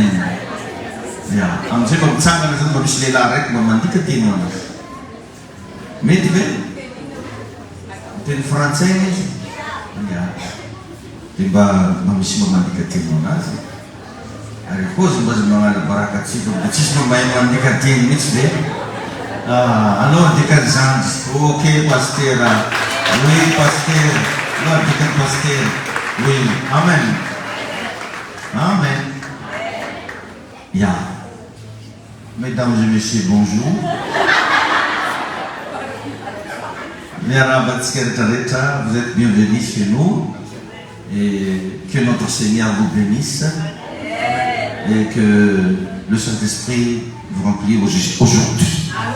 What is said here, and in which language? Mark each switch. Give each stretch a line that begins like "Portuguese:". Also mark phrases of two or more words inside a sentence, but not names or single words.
Malagasy: Ya, amizay mba mitsangana zany mba misy lehilahy raiky mba mandika teny ho anazy mety ve teny frantsay izy ya dia mba misy mba mandika teny ho anazy ary kozy mba azo magnala baraka tsika mba tsisy mba mahay mandika teny mihitsy ve alors dikany zanjy
French: ok pasteur oui pasteur
Malagasy: alors dikany
French: pasteur oui amen amen. Ya. Mesdames et messieurs, bonjour. Vous êtes bienvenus chez nous et que notre Seigneur vous bénisse et que le Saint-Esprit vous remplisse aujourd'hui.